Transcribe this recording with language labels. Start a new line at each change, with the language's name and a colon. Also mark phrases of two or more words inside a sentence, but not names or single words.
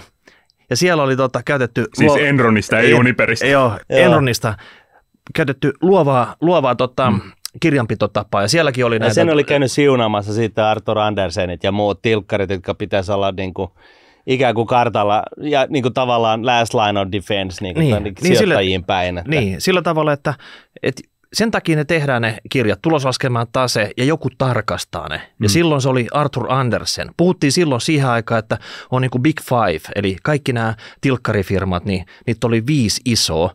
Finnish: Ja siellä oli käytetty... Siis Enronista, ei Uniperista. Joo, Enronista käytetty luovaa kirjanpitotapaa, ja sielläkin oli näitä... Sen oli käynyt siunaamassa siitä Arthur Andersenit ja muut tilkkarit, jotka pitäisi olla ikään kuin kartalla ja tavallaan
English: last line of defense
Finnish: sijoittajiin päin. Että. Niin, sillä tavalla, että sen takia ne tehdään ne kirjat, tuloslaskelman tase ja joku tarkastaa ne. Ja silloin se oli Arthur Andersen. Puhuttiin silloin siihen aikaan, että on niin kuin Big Five, eli kaikki nämä tilkkarifirmat, niin niitä oli 5 isoa.